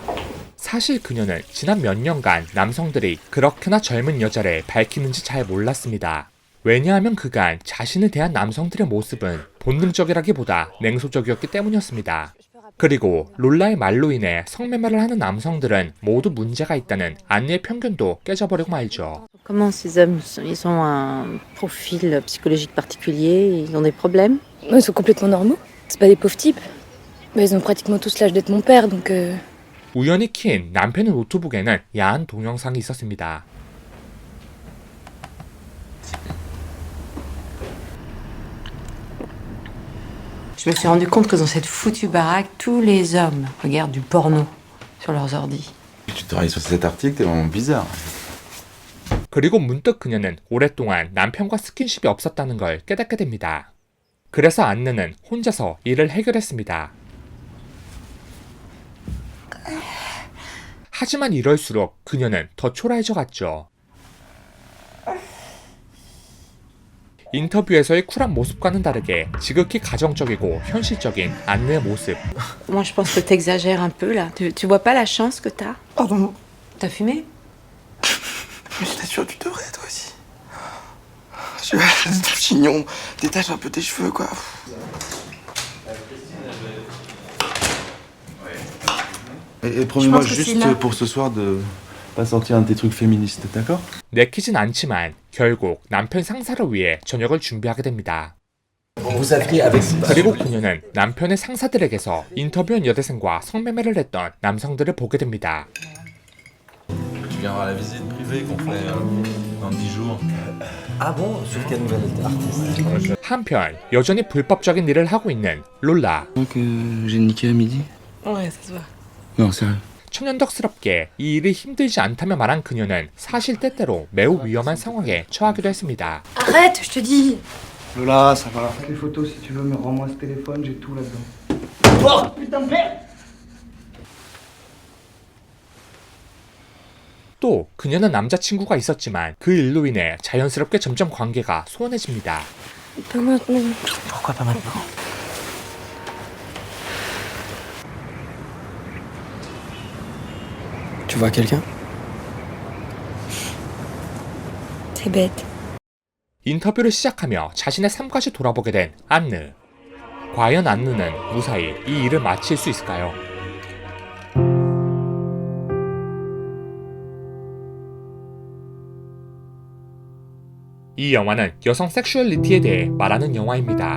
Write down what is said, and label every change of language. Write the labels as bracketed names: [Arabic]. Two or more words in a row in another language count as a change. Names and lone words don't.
[Korean] 사실 그녀는 지난 몇 년간 남성들이 그렇게나 젊은 여자를 밝히는지 잘 몰랐습니다. 왜냐하면 그간 자신에 대한 남성들의 모습은 본능적이라기보다 냉소적이었기 때문이었습니다. 그리고 롤라의 말로 인해 성매매를 하는 남성들은 모두 문제가 있다는 안느의 편견도 깨져버리고 말죠. [French] Comment ces hommes, ils ont un profil psychologique particulier, ils ont des problèmes? Ils sont complètement normaux. C'est pas des pauvres types. Bah, ils ont pratiquement tous l'âge d'être mon père, donc... [Korean] 우연히 킨 남편의 노트북에는 야한 동영상이 있었습니다. [French] Je me suis rendu compte que dans cette foutue baraque, tous les hommes regardent du porno sur leurs ordis. Tu travailles sur cet article, t'es vraiment bizarre. [Korean] 그리고 문득 그녀는 오랫동안 남편과 스킨십이 없었다는 걸 깨닫게 됩니다. 그래서 안느는 혼자서 일을 해결했습니다. 하지만 이럴수록 그녀는 더 초라해져 갔죠. 인터뷰에서의 쿨한 모습과는 다르게 지극히 가정적이고 현실적인 안느의 모습. [French] Moi, je pense que t'exagères un peu là. Tu vois pas la chance que t'as? Pardon. T'as fumé? Mais je t'assure, tu devrais, toi aussi. Je suis tout chignon. Détache un peu tes cheveux, quoi. Et promets-moi juste pour ce soir de pas sortir un de tes trucs féministes, d'accord? [Korean] 내키진 않지만 결국 남편 상사를 위해 저녁을 준비하게 됩니다. [French] Vous aviez avec... [Korean] 그리고 그녀는 남편의 상사들에게서 인터뷰한 여대생과 성매매를 했던 남성들을 보게 됩니다. [French] Tu viens voir la visite privée qu'on fait dans 10 jours. Ah bon? Sur quelle nouvelle artiste? [Korean] 한편 여전히 불법적인 일을 하고 있는 롤라. [French] Que j'ai niqué à midi? Ouais, ça se voit. Non, sérieux. [Korean] 천연덕스럽게 이 일이 힘들지 않다며 말한 그녀는 사실 때때로 매우 위험한 상황에 처하기도 했습니다. [French] Arrête, je te dis. Lola, ça va. Les photos, si tu veux, mais rends-moi ce téléphone, j'ai tout là-dedans. Oh, putain de merde! [Korean] 또 그녀는 남자친구가 있었지만 그 일로 인해 자연스럽게 점점 관계가 소원해집니다. [French] Pas maintenant. Pourquoi pas maintenant? Tu vois quelqu'un? C'est bête. [Korean] 인터뷰를 시작하며 자신의 삶까지 돌아보게 된 안느. 과연 안느는 무사히 이 일을 마칠 수 있을까요? 이 영화는 여성 섹슈얼리티에 대해 말하는 영화입니다.